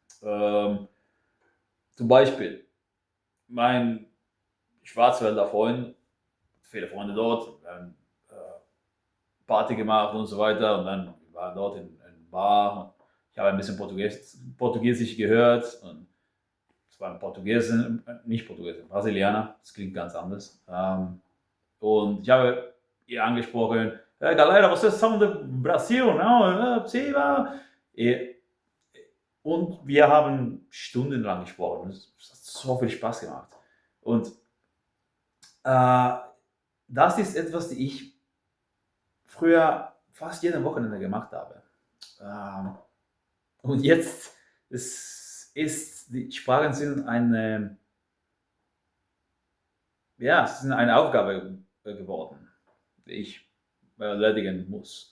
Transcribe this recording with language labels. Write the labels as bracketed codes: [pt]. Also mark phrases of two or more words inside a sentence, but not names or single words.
[de] Zum Beispiel mein Schwarzwälder Freund, viele Freunde dort, wir haben Party gemacht und so weiter und dann waren wir dort in Bar. Ich habe ein bisschen Portugiesisch gehört und es waren Portugiesen, nicht Portugiesen, Brasilianer, das klingt ganz anders. Und ich habe ihr angesprochen, [pt] hey, galera, vocês são do Brasil, não? Sim, [de] und wir haben stundenlang gesprochen. Es hat so viel Spaß gemacht. Und das ist etwas, die ich früher fast jeden Wochenende gemacht habe. Und jetzt die Sprachen sind eine ja, es ist eine Aufgabe geworden, die ich erledigen muss.